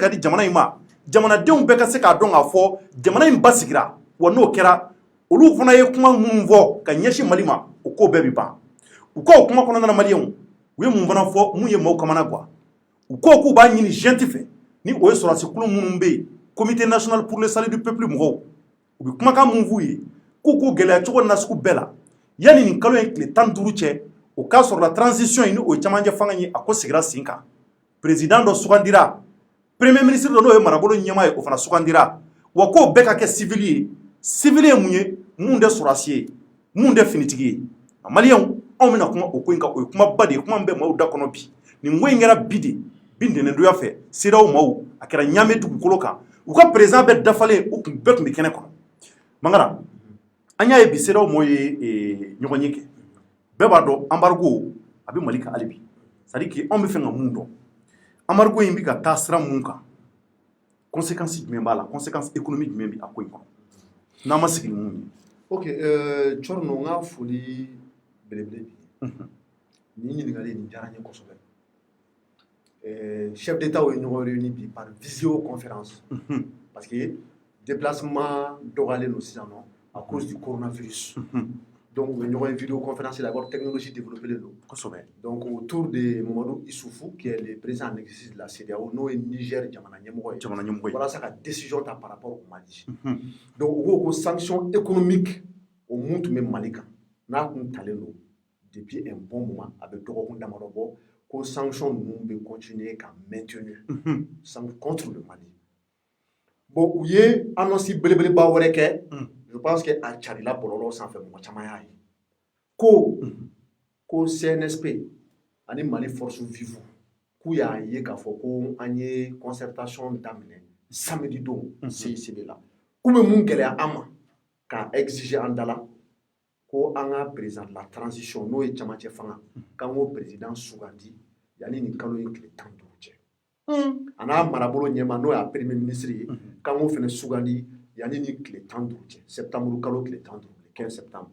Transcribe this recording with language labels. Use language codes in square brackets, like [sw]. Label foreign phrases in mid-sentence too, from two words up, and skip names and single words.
[bm] ka di jamana in ma jamanadenw bɛɛ ka se k'a dɔn k'a fɔ jamana in basigira wa n'o kɛra olu fana ye kuma minnu fɔ ka ɲɛsin Mali ma o ko bɛɛ bi ban u ko o kuma kɔnɔna na maliyɛnw u ye mun fana fɔ mun ye maaw kamana guwa u ko k'u b'a ɲini jɛnti fɛ ni o ye sɔrɔdasi kulu minnu bɛ yen [fr] comité national pour le salut du peuple [bm] mɔgɔw u bɛ kumakan mun f'u ye k'u k'u gɛlɛya cogo na sugu bɛɛ la yanni nin kalo in tile 15 cɛ o k'a sɔrɔ la transition in ni o ye camancɛ fanga ye a ko sigira sen kan président dɔ sugandira premier ministre dɔ n'o ye marabolo ɲɛmaa ye o fana sugandira wa k'o bɛɛ ka kɛ civil ye mun ye mun tɛ sɔrɔdasi ye mun tɛ finitigi ye maliyɛnw anw bɛna kuma o ko in kan o ye kumaba de ye kuma min bɛ maaw da kɔnɔ bi nin ko in kɛra bi de bi ntɛnɛndonya fɛ CEDEAO maaw a kɛra ɲaamɛ dugukolo kan u ka président bɛɛ dafalen u bɛɛ tun bɛ kɛnɛ kɔnɔ Mangara an y'a ye bi CEDEAO maaw ye ɲɔgɔn ye kɛ bɛɛ b'a dɔn embargo a bɛ Mali kan hali bi [fr] c'est-à-dire que [bm] anw bɛ fɛ ka mun dɔn embargo in bɛ ka taa sira mun kan conséquence jumɛn b'a la [fr] conséquence économique [bm] jumɛn bɛ a ko in kɔnɔ n'an ma sigi ni mun ye. Ok, Thierno n ka foli belebele bi nin ɲininkali nin diyara n ye kosɛbɛ [fr] chef d'état [bm] ye ɲɔgɔn réuni bi [fr] par visioconférence parce que déplacement [bm] dɔgɔyalen don sisan nɔ [fr] à cause du coronavirus [bm] donc u bɛ ɲɔgɔn ye vidéoconférence la [fr] alors technologie développée [bm] don kosɛbɛ [fr] donc autour de Mamadou Issoufou qui est le président en exercice de la CEDEAO [bm] n'o ye Niger jamana ɲɛmɔgɔ ye walasa ka décision ta [fr] par rapport au Mali [bm] donc u ko ko [fr] sanction économique [bm] o mun tun bɛ Mali kan n'a kun talen don [fr] depuis un bon moment [bm] a bɛ dɔgɔkun damadɔ bɔ ko sanction ninnu bɛ continuer ka [fr] maintenir contre le Mali [bm] bon u ye annonce belebeleba wɛrɛ kɛ [fr] je pense que [bm] a carila bɔlɔlɔ sanfɛ mɔgɔ caman y'a ye ko CNSP ani Mali [fr] force vive [bm] k'u y'a ye k'a fɔ ko an ye concertation daminɛ samedi don CICB la k'u bɛ mun gɛlɛya an ma k'a exiger an dala ko an ka [fr] président de la transition [bm] n'o ye camancɛ fanga k'an k'o président sugandi yanni nin kalo in tile 15 cɛ a n'a marabolo ɲɛma n'o y'a premier ministre ye k'an k'o fana sugandi yanni nin tile 15 cɛ septembre kalo tile 15 [fr] le 15 septembre